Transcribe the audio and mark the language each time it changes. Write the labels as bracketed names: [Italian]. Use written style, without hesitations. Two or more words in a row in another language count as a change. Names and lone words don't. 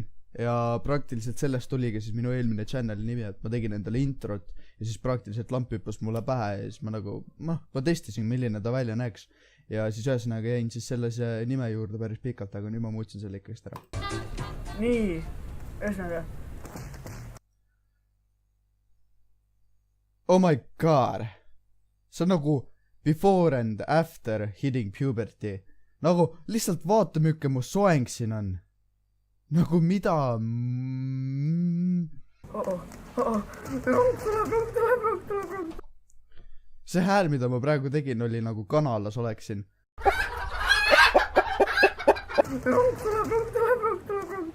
[Estonian] Ja praktiliselt sellest oligi siis minu eelmine channeli nimi, et ma tegin endale introt ja siis praktiliselt lamp hüppas mulle pähe ja siis ma testisin, milline ta välja näeks. Ja siis ühesõnaga jäin siis sellise nime juurde päris pikalt, aga nüüd ma muutsin selle ikkast ära. Nii, ühesõnaga. [English] Oh my god. [Estonian] See on nagu [English] before and after hitting puberty. [Estonian] Nagu lihtsalt vaata müüke mu soeng siin on. Nagu mida? Rong tuleb. See hääl, mida ma praegu tegin, oli nagu kanalas oleksin. Rong tuleb.